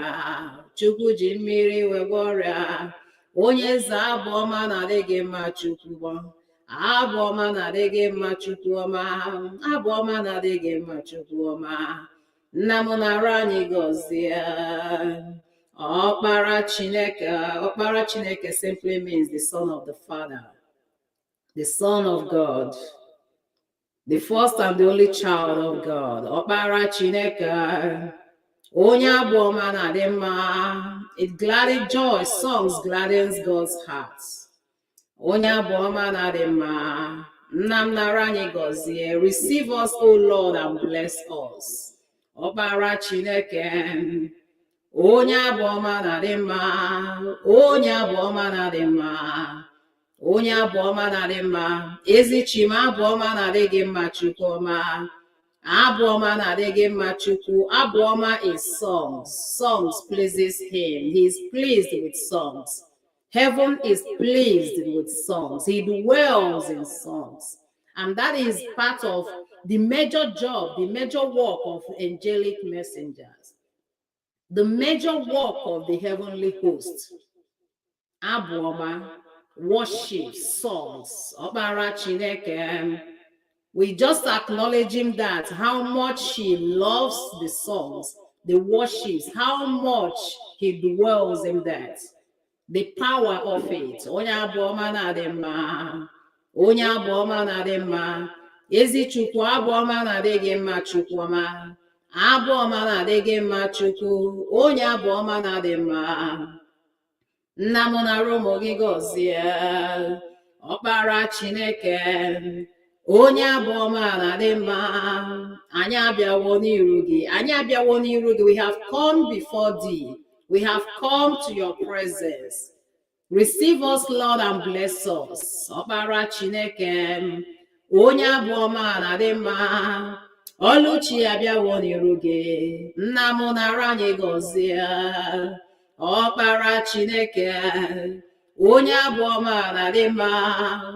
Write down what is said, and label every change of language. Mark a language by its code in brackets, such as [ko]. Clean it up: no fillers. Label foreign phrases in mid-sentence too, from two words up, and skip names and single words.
[ig] Chukwu ji mmiri wee ọrịa. Onye eze abụ ọma na-adịghị mma, Chukwu. Abụ ọma na-adịghị mma, Chukwu ọma. Abụ ọma na-adịghị mma, Chukwu ọma. Nna m nara anyị gọzie. Ọkpara Chineke. Ọkpara Chineke [en] simply means the Son of the Father, the Son of God, the first and the only child of God. [ig] Ọkpara Chineke, onye abụ ọma na-adị mma. [en] It gladdens joy, songs gladdens God's heart. [ig] Onye abụ ọma na-adị mma. Nna m nara anyị gọzie. [en] Receive us, O Lord, and bless us. [ig] Ọkpara Chineke, onye abụ ọma na-adị mma. Onye abụ ọma na-adị mma. Onye abụ ọma na-adị mma. Ezi Chima, abụ ọma na-adịghị mma, Chukwu ọma. Abụ ọma na-adịghị mma, Chukwu. Abụ ọma [en] is songs. Songs pleases him. He is pleased with songs. Heaven is pleased with songs. He dwells in songs. And that is part of the major job, the major work of angelic messengers. The major work of the heavenly host. [ig] Abụ ọma, [en] worship, songs. [ig] Ọkpara Chineke. [en] We just acknowledge him that how much he loves the songs, the worships, how much he dwells in that. The power of it. [ig] Onye abụ ọma na-adị mma. Onye abụ ọma na-adị mma. Ezi Chukwu, abụ ọma na-adịghị mma, Chukwu ọma. Abụ ọma na-adịghị mma, Chukwu. Onye abụ ọma na-adị mma. Nna m nara ụmụ gị gọzie. Ọkpara Chineke, onye abụ ọma na-adị mma. Anyị abịawo n'iru gị. Anyị abịawo n'iru gị. [en] We have come before thee. We have come to your presence. Receive us, Lord, and bless us. [ig] Ọkpara Chineke, onye abụ ọma na-adị mma. Oluchi abịawo n'iru gị. Nna m nara anyị gọzie. Ọkpara Chineke, onye abụ ọma na-adị mma.